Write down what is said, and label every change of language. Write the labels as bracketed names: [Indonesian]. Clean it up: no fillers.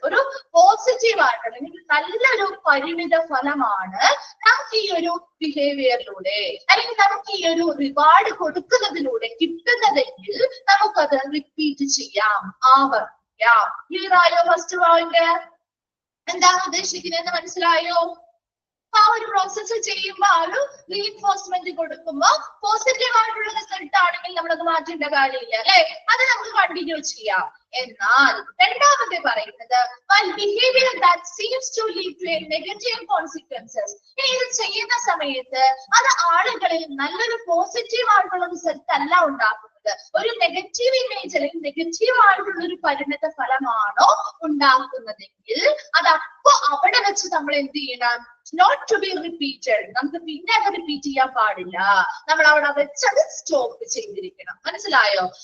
[Malayalam] ഒരു പോസിറ്റീവ് ആയിട്ടുള്ള അല്ലെങ്കിൽ നല്ലൊരു പരിണിത ഫലമാണ് നമുക്ക് ഈ ഒരു ബിഹേവിയറിലൂടെ അല്ലെങ്കിൽ നമുക്ക് ഈ ഒരു റിവാർഡ് കൊടുക്കുന്നതിലൂടെ കിട്ടുന്നതെങ്കിൽ നമുക്കത് റിപ്പീറ്റ് ചെയ്യാം, ചെയ്യാം. ക്ലിയർ ആയോ? ഫസ്റ്റ് പോയിന്റ് എന്താണ് ഉദ്ദേശിക്കുന്നതെന്ന് മനസ്സിലായോ? ആ ഒരു പ്രോസസ്സ് ചെയ്യുമ്പോൾ ആ ഒരു റീഇൻഫോഴ്സ്മെന്റ് കൊടുക്കുമ്പോൾ പോസിറ്റീവ് ആയിട്ടുള്ള റിസൾട്ട് ആണെങ്കിൽ നമ്മളത് മാറ്റേണ്ട കാര്യമില്ല അല്ലെ, അത് നമുക്ക് കണ്ടിന്യൂ ചെയ്യാം. എന്നാൽ രണ്ടാമത്തെ പറയുന്നത് [English] behavior that seems to lead to a negative consequences. [Malayalam] ഇത് ചെയ്യുന്ന സമയത്ത് അത് ആളുകളിൽ നല്ലൊരു പോസിറ്റീവ് ആയിട്ടുള്ള റിസൾട്ട് അല്ല ഉണ്ടാക്കുന്നത്, ഒരു നെഗറ്റീവ് ഇമേജ് അല്ലെങ്കിൽ നെഗറ്റീവ് ആയിട്ടുള്ള ഒരു പരിണത ഫലമാണോ ഉണ്ടാക്കുന്നതെങ്കിൽ അത് അപ്പൊ അവിടെ വെച്ച് നമ്മൾ എന്ത് ചെയ്യണം? [English] Not to be repeated. [Malayalam] നമുക്ക് പിന്നെ അത് റിപ്പീറ്റ് ചെയ്യാൻ പാടില്ല, നമ്മൾ അവിടെ വെച്ചത് സ്റ്റോപ്പ് ചെയ്തിരിക്കണം. മനസ്സിലായോ?